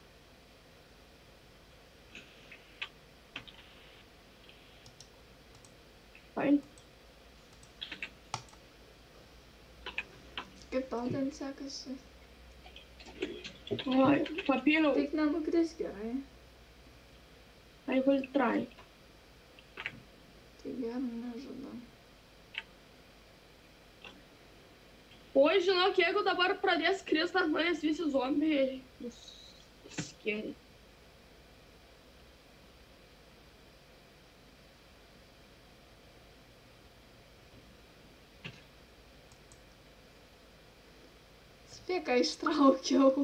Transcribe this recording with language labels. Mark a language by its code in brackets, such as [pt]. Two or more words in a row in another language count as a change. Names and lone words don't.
[lt] Fain. Kaip tau ten sekasi? Oi, papyliau. Tik nenukris gerai. [en] I will try. [lt] Tai gerai nežada. Oi, žinok, jeigu dabar pradės krist ant manęs visi zombiai, bus scary. Spėk, ką ištraukiau.